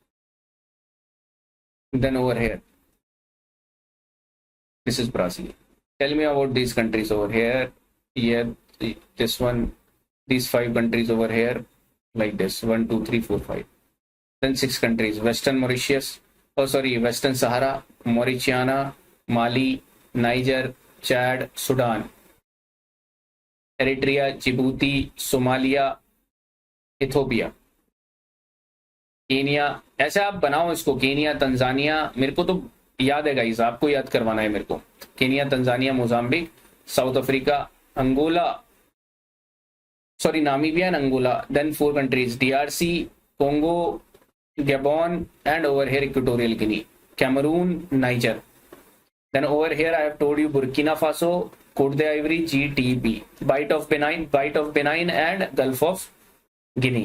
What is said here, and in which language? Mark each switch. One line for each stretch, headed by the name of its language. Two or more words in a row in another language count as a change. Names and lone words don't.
English: Then over here, this is Brazil. Tell me about these countries over here. Yeah, this one, these 5 countries over here, like this, 1 2 3 4 5. Then 6 countries: Western Mauritius, Western Sahara, Mauritania, Mali, Niger, Chad, Sudan, Eritrea, Djibouti, Somalia, Ethiopia,
Hindi: केनिया. ऐसे आप बनाओ इसको, केनिया, तंजानिया. मेरे को तो याद है गाइस, आपको याद करवाना है मेरे को. केनिया, तंजानिया, मोजाम्बिक, साउथ अफ्रीका, अंगोला, नामीबिया एंड अंगोला.
English: देन 4 countries: DRC, Congo, Gabon, and over here Equatorial Guinea, Cameroon, Niger. Then over here I have told you Burkina Faso, Cote d'Ivoire, GTB, Bight of Benin and Gulf of Guinea.